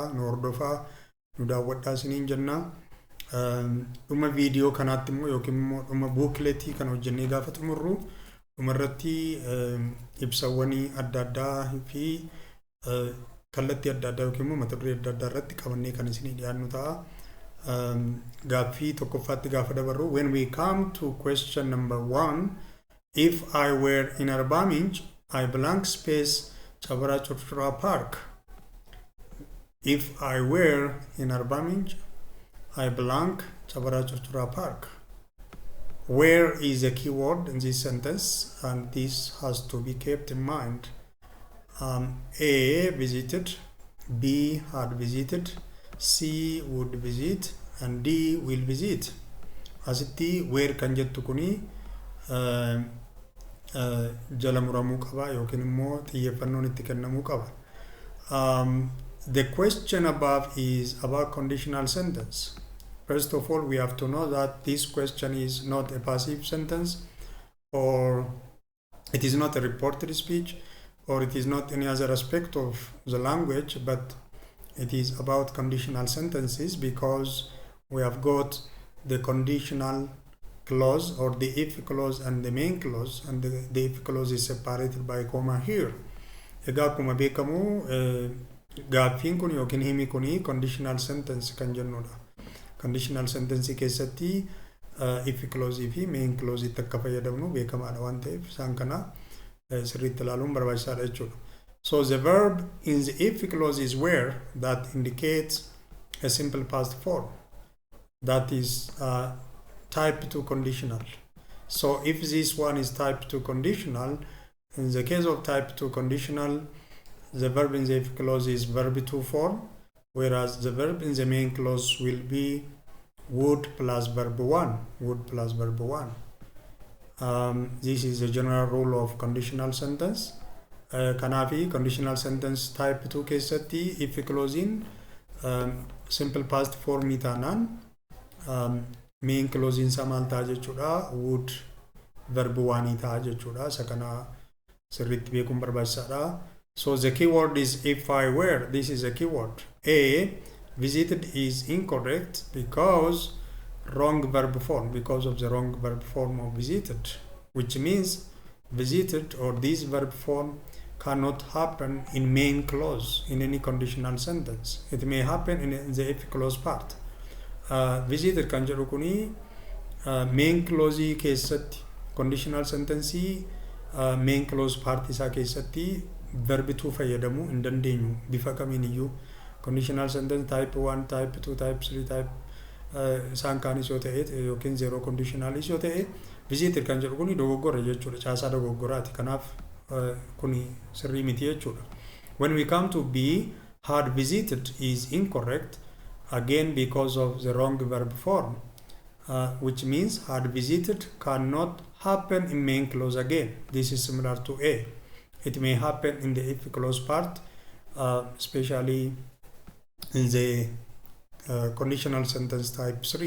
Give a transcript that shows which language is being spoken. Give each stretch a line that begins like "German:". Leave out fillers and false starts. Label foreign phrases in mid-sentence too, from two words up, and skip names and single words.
Oromo: Nu hordofaa, nu daawwadhaa isiniin jenna. Dhuma viidiyoo kanaatti immoo yookiin immoo dhuma buukleetii kan hojjennee gaafa xumurru dhumarratti ibsawwan adda addaa fi kallattii adda addaa yookiin immoo mata duree adda addaa irratti qabannee kan isinii dhiyaannu ta'a. Gaaffii tokkoffaatti gaafa dabarru,
English: when we come to question number 1, if I were in Arbamij, I blank space Chabara Churchura Park. If I were in Arbamij, I blank Chabara Churchura Park. Where is a keyword in this sentence, and this has to be kept in mind. A, visited, B, had visited, C, would visit, and D, will visit.
Oromo: Asitti where kan jettu kuni jala muramuu qaba yookiin immoo xiyyeeffannoon itti kennamuu qaba.
English: The question above is about conditional sentence. First of all, we have to know that this question is not a passive sentence, or it is not a reported speech, or it is not any other aspect of the language, but it is about conditional sentences because we have got the conditional clause or the if clause and the main clause, and the if clause is separated by comma here.
Oromo: Egaa akkuma beekamu gaaffiin kun yookiin himi kuni
English: conditional sentence
Oromo: kan jennudha.
English: Conditional sentence
Oromo: keessatti
English: if clause
Oromo: fi
English: main clause
Oromo: itti akka fayyadamnu beekamaadha waan ta'eef isaan kana sirriitti ilaaluun barbaachisaadha jechuudha.
English: So the verb in the if clause is where, that indicates a simple past form. That is type 2 conditional. So if this one is type 2 conditional, in the case of type 2 conditional, the verb in the if clause is verb 2 form, whereas the verb in the main clause will be would plus verb 1. Would plus verb 1. This is the general rule of conditional sentence.
Oromo: Kanaafi
English: conditional sentence type 2
Oromo: keessatti
English: if clausing simple past form
Oromo: taanaan
English: main clausing
Oromo: isaa maal ta'a jechuudha,
English: would verb 1
Oromo: ta'a jechuudha. Isa kana sirriitti beekuun barbaachisaadha.
English: So the keyword is if I were. This is a keyword. A, visited is incorrect because wrong verb form, because of the wrong verb form of visited, which means visited or this verb form cannot happen in main clause in any conditional sentence. It may happen in the if clause part.
Oromo: Visited kan jedhu kuni
English: main clause
Oromo: keessatti
English: conditional sentence main clause part
Oromo: isaa keessatti
English: verb 2
Oromo: fayyadamuu hin dandeenyu bifa kamiin iyyuu.
English: Conditional sentence type 1, type 2, type 3, type
Oromo: isaan kaanis yoo ta'e yookiin
English: zero conditionalis
Oromo: yoo ta'e visited kan jedhu kuni dogoggora jechuudha, caasaa dogoggoraati. Kanaaf kuni sirrii miti jechuudha.
English: When we come to B, had visited is incorrect again because of the wrong verb form, which means had visited cannot happen in main clause again. This is similar to A. It may happen in the if clause part, especially in the conditional sentence type 3.